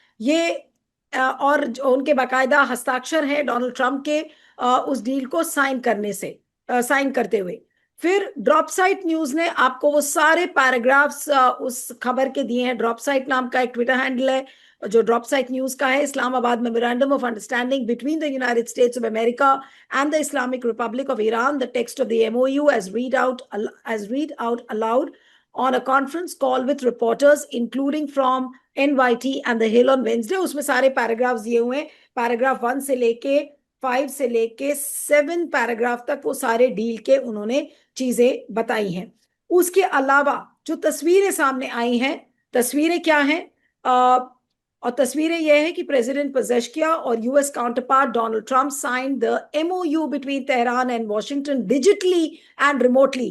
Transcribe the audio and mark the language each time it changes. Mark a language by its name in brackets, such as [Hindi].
[Hindi] ये और उनके बाकायदा हस्ताक्षर हैं डोनाल्ड ट्रंप के उस डील को साइन करते हुए। फिर ड्रॉप साइट न्यूज ने आपको वो सारे पैराग्राफ्स उस खबर के दिए हैं। ड्रॉप साइट नाम का एक ट्विटर हैंडल है जो ड्रॉप साइट न्यूज का है। [English] Islamabad memorandum of understanding between the United States of America and the Islamic Republic of Iran, the text of the MOU as read out aloud on a conference call with reporters, including from NYT and The Hill on Wednesday। [Hindi] उसमें सारे paragraphs दिए हुए हैं। Paragraph 1 से लेके 5 से लेके 7 paragraph तक वो सारे डील के उन्होंने चीजें बताई हैं। उसके अलावा जो तस्वीरें सामने आई हैं, तस्वीरें क्या हैं? और तस्वीरें यह है कि [English] President Pezeshkian और US counterpart Donald Trump sign the MOU between Tehran and Washington digitally and remotely.